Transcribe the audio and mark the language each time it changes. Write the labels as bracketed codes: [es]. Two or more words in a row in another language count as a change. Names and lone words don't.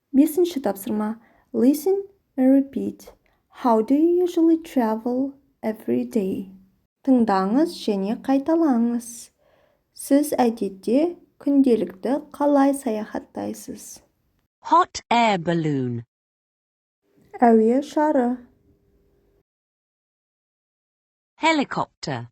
[kk] Бесінші тапсырма. [en] Listen and repeat. How do you usually travel every day? [kk] Тыңдаңыз және қайталаңыз. Сіз әдетте күнделікті қалай саяхаттайсыз? [en] Hot air balloon. [kk] Әуе шары. [en] Helicopter.